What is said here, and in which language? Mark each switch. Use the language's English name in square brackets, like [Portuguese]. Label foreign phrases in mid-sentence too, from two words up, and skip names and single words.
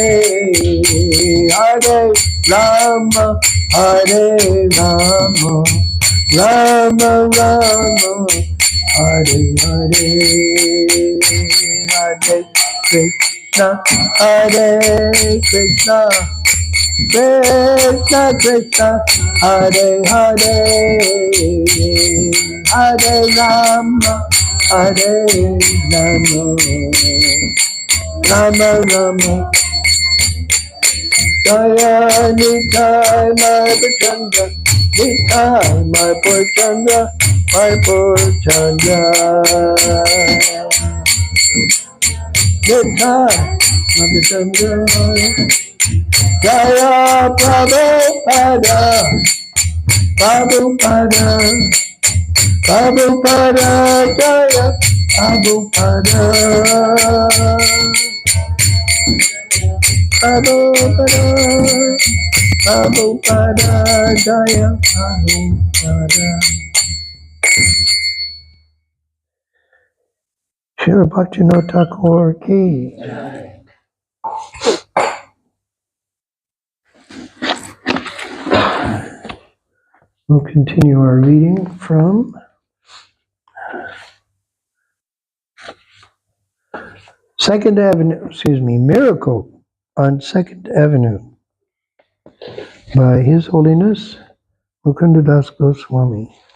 [Sanskrit] Hare Rama Hare Rama Rama Rama Hare Hare Hare Krishna Hare Krishna Krishna Krishna Hare Hare Hare Rama Hare Rama Rama Rama Jaya Nitai my Purchandra Nitai my Purchandra my Purchandra Nitai my Purchandra Jaya Prabhupada Prabhupada Prabhupada Jaya Prabhupada Prabhupada Prabhupada Jaya Prabhupada Srila Bhaktivinoda Thakur ki. [English] We'll continue our reading from Second Avenue, Miracle on Second Avenue by His Holiness Mukundadas Goswami.